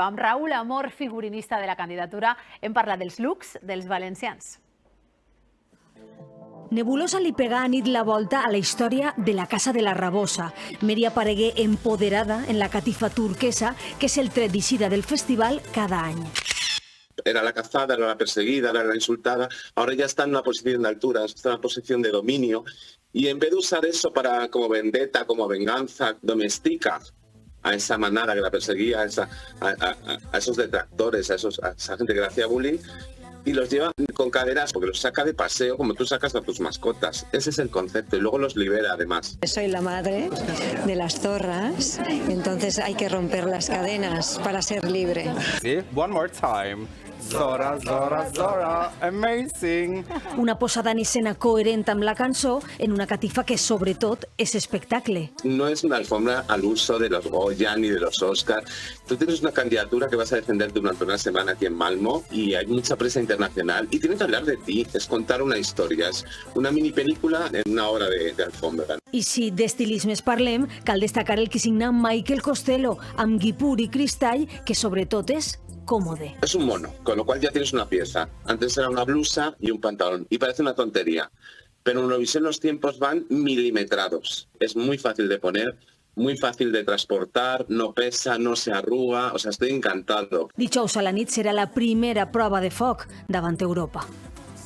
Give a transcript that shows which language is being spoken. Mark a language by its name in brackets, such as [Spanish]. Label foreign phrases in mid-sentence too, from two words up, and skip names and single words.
[Catalan] Amb Raül Amor, figurinista de la candidatura, hem parlat dels looks dels valencians. Nebulosa li pega a nit la volta a la història de la Casa de la Rabosa. Mary aparegué empoderada en la catifa turquesa, que és el tret d'eixida del festival cada any. [Spanish] Era la cazada, era la perseguida, era la insultada. Ahora ya está en una posición de altura, está en una posición de dominio. Y en vez de usar eso como vendetta, como venganza, domestica a esa manada que la perseguía, a esos detractores, a esa gente que le hacía bullying, y los lleva con caderas porque los saca de paseo como tú sacas a tus mascotas. Ese es el concepto y luego los libera además. Soy la madre de las zorras, entonces hay que romper las cadenas para ser libre. Sí, [English] one more time. Zora, Zora, Zora, amazing. [Catalan] Una posada en escena coherent amb la cançó en una catifa que sobretot és espectacle. [Spanish] No es una alfombra al uso de los Goya ni de los Oscar. Tú tienes una candidatura que vas a defender durante una semana aquí en Malmo y hay mucha prensa internacional y tienen que hablar de ti, es contar una historia, es una mini película en una hora de alfombra. [Catalan] I si d'estilismes parlem, cal destacar el que signa Michael Costello amb guipur i cristall, que sobretot és cómodo. [Spanish] Es un mono, con lo cual ya tienes una pieza. Antes era una blusa y un pantalón, y parece una tontería. Pero en Eurovisión los tiempos van milimetrados. Es muy fácil de poner, muy fácil de transportar, no pesa, no se arruga, o sea, estoy encantado. [Catalan] Dijous a la nit serà la primera prova de foc davant Europa.